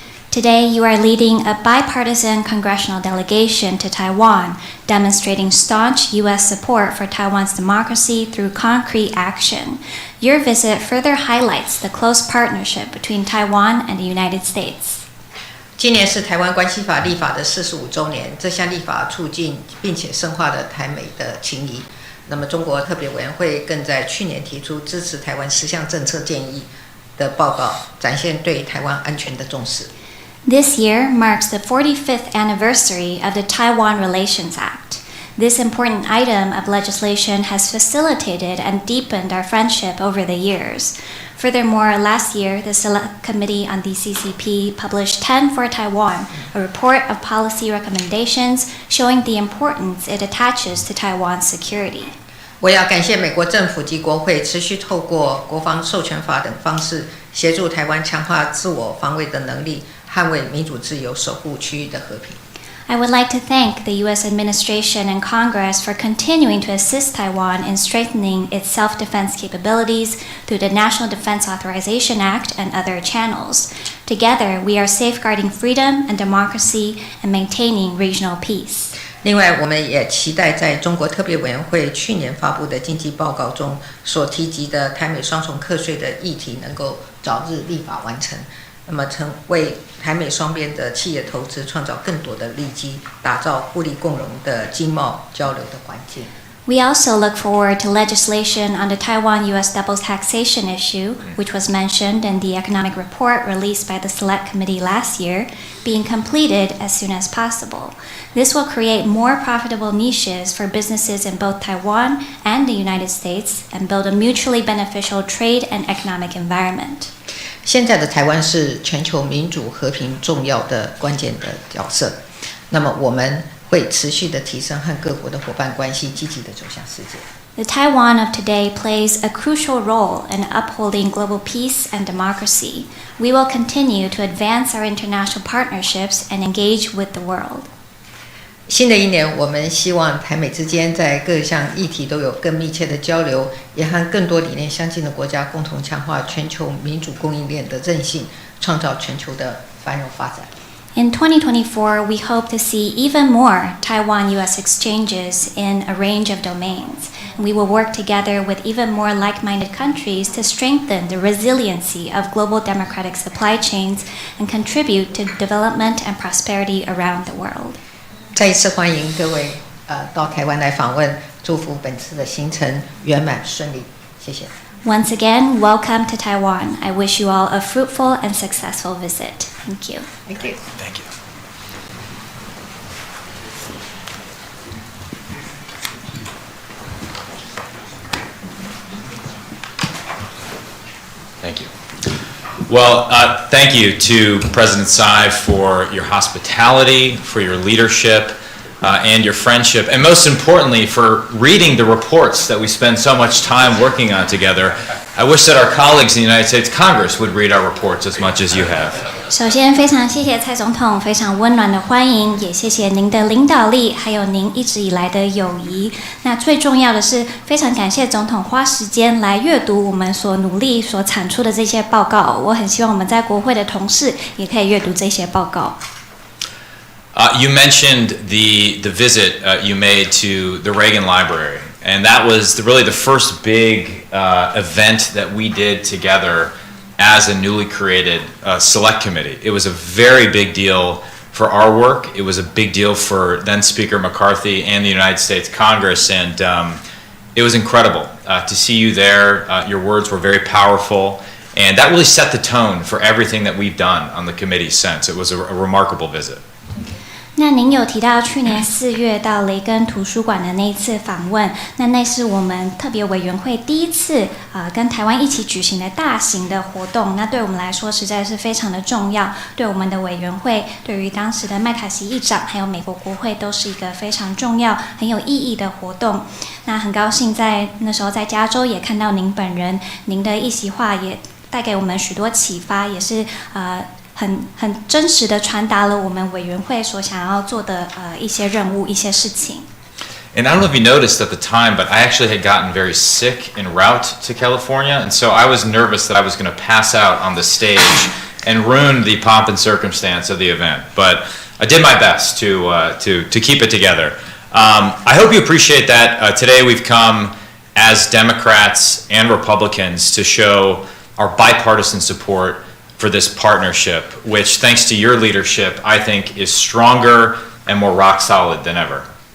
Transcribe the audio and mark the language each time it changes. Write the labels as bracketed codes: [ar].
[en] Today, you are leading a bipartisan congressional delegation to Taiwan, demonstrating staunch U.S. support for Taiwan's democracy through concrete action. Your visit further highlights the close partnership between Taiwan and the United States. [zh] 今年是台湾关系法立法的45周年，这项立法促进并且深化了台美的情谊。那么，中国特别委员会更在去年提出支持台湾10项政策建议的报告，展现对台湾安全的重视。 [en] This year marks the 45th anniversary of the Taiwan Relations Act. This important item of legislation has facilitated and deepened our friendship over the years. Furthermore, last year, the Select Committee on the CCP published 10 for Taiwan, a report of policy recommendations showing the importance it attaches to Taiwan's security. [zh] 我要感谢美国政府及国会持续透过国防授权法等方式，协助台湾强化自我防卫的能力，捍卫民主自由，守护区域的和平。 [en] I would like to thank the U.S. administration and Congress for continuing to assist Taiwan in strengthening its self-defense capabilities through the National Defense Authorization Act and other channels. Together, we are safeguarding freedom and democracy and maintaining regional peace. [zh] 另外，我们也期待在中国特别委员会去年发布的经济报告中所提及的台美双重课税的议题能够早日立法完成，那么为台美双边的企业投资创造更多的利基，打造互利共荣的经贸交流的环境。 [en] We also look forward to legislation on the Taiwan-U.S. double taxation issue, which was mentioned in the economic report released by the Select Committee last year, being completed as soon as possible. This will create more profitable niches for businesses in both Taiwan and the United States and build a mutually beneficial trade and economic environment. [zh] 现在的台湾是全球民主和平重要的关键的角色，那么我们会持续的提升和各国的伙伴关系，积极的走向世界。 [en] The Taiwan of today plays a crucial role in upholding global peace and democracy. We will continue to advance our international partnerships and engage with the world. [zh] 新的一年，我们希望台美之间在各项议题都有更密切的交流，也和更多理念相近的国家共同强化全球民主供应链的韧性，创造全球的繁荣发展。 [en] In 2024, we hope to see even more Taiwan-U.S. exchanges in a range of domains. We will work together with even more like-minded countries to strengthen the resiliency of global democratic supply chains and contribute to development and prosperity around the world. [zh] 再一次欢迎各位到台湾来访问，祝福本次的行程圆满顺利，谢谢。 [en] Once again, welcome to Taiwan. I wish you all a fruitful and successful visit. Thank you. Thank you. Thank you. Thank you. Well, thank you to President Tsai for your hospitality, for your leadership, and your friendship, and most importantly, for reading the reports that we spend so much time working on together. I wish that our colleagues in the United States Congress would read our reports as much as you have. [zh] 首先，非常谢谢蔡总统非常温暖的欢迎，也谢谢您的领导力，还有您一直以来的友谊。那最重要的是，非常感谢总统花时间来阅读我们所努力所产出的这些报告。我很希望我们在国会的同事也可以阅读这些报告。 [en] You mentioned the visit you made to the Reagan Library, and that was really the first big event that we did together as a newly created select committee. It was a very big deal for our work. It was a big deal for then Speaker McCarthy and the United States Congress, and it was incredible to see you there. Your words were very powerful, and that really set the tone for everything that we've done on the committee since. It was a remarkable visit. [zh] 那您有提到去年4月到雷根图书馆的那一次访问，那是我们特别委员会第一次跟台湾一起举行的大型的活动，那对我们来说实在是非常的重要，对我们的委员会，对于当时的麦卡锡议长还有美国国会都是一个非常重要很有意义的活动。那很高兴在那时候在加州也看到您本人，您的一席话也带给我们许多启发，也是很真实的传达了我们委员会所想要做的一些任务、一些事情。 [en] And I don't know if you noticed at the time, but I actually had gotten very sick en route to California, and so I was nervous that I was going to pass out on the stage and ruin the pomp and circumstance of the event. But I did my best to keep it together. I hope you appreciate that. Today we've come as Democrats and Republicans to show our bipartisan support for this partnership, which, thanks to your leadership, I think is stronger and more rock solid than ever.